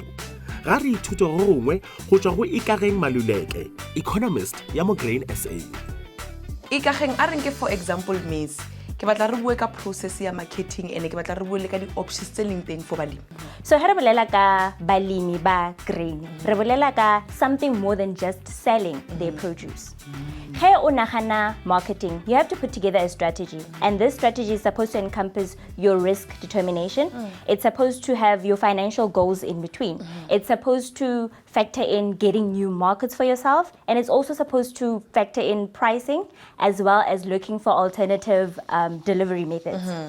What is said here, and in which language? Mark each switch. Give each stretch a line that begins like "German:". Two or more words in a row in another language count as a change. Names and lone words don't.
Northern Sotho: Ga re ithute go gongwe go tšwa go Ikageng Maluleke, economist ya mo Grain SA. Ikageng a reng ke
English: for example maize.
Northern Sotho: Ke batla re bue ka process ya marketing ene ke batla re bue le ka di-options tse leng teng for balemi. So ha re bolela ka balemi ba grain, re bolela ka
English: something more than just selling their produce. Hey,
Northern Sotho: o nagana
English: marketing, you have to put together a strategy, and this strategy is supposed to encompass your risk determination. It's supposed to have your financial goals in between. It's supposed to factor in getting new markets for yourself, and it's also supposed to factor in pricing as well as looking for alternative delivery methods.